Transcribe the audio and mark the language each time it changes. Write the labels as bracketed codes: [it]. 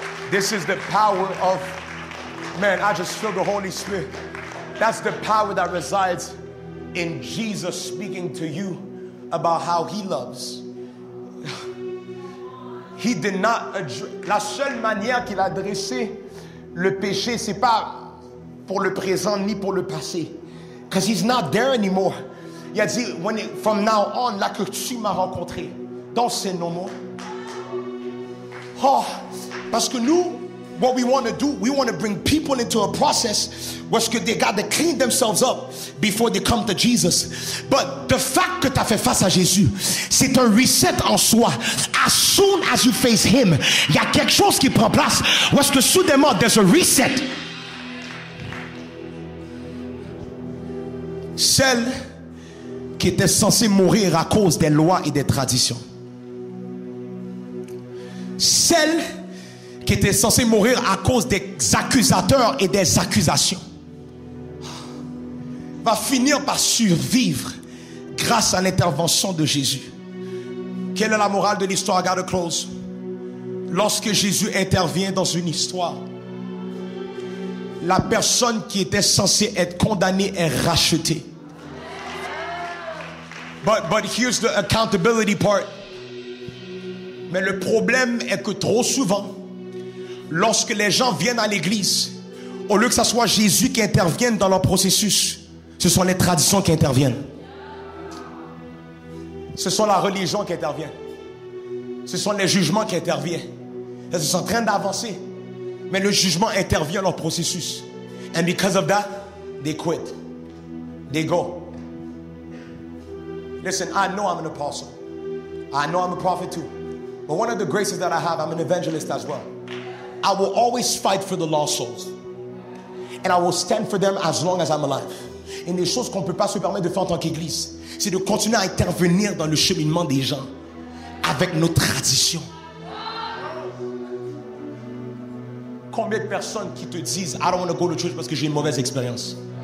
[en] This is the power of, man, I just feel the Holy Spirit. That's the power that resides in Jesus speaking to you about how he loves. He did not address, [fr] la seule manière qu'il a adressé le péché, c'est pas pour le présent ni pour le passé. [en] Because he's not there anymore. [fr] Il a dit, [en] from now on, [fr] là que tu m'as rencontré, dans ces noms, oh, parce que nous, [en] what we want to do, we want to bring people into a process where they got to clean themselves up before they come to Jesus. But the fact [fr] que tu as fait face à Jésus, c'est un reset en soi. [en] As soon as you face him, [fr] il y a quelque chose qui prend place. Où est-ce que soudainement, [en] there's a reset. [fr] Celle qui était censée mourir à cause des lois et des traditions. Celle qui était censée mourir à cause des accusateurs et des accusations va finir par survivre grâce à l'intervention de Jésus. Quelle est la morale de l'histoire? [en] I gotta close. [fr] Lorsque Jésus intervient dans une histoire, la personne qui était censée être condamnée est rachetée. [en] But here's the accountability part. [fr] Mais le problème est que trop souvent, lorsque les gens viennent à l'église, au lieu que ce soit Jésus qui intervienne dans leur processus, ce sont les traditions qui interviennent. Ce sont la religion qui intervient. Ce sont les jugements qui interviennent. Ils sont en train d'avancer, mais le jugement intervient dans leur processus. [en] And because of that, they quit. They go. Listen, I know I'm an apostle. I know I'm a prophet too. But one of the graces that I have, I'm an evangelist as well. I will always fight for the lost souls. And I will stand for them as long as I'm alive. [fr] Une des choses qu'on ne peut pas se permettre de faire en tant qu'église, c'est de continuer à intervenir dans le cheminement des gens avec nos traditions. Combien de personnes qui te disent [en] I don't want to go to church [fr] parce que j'ai une mauvaise expérience?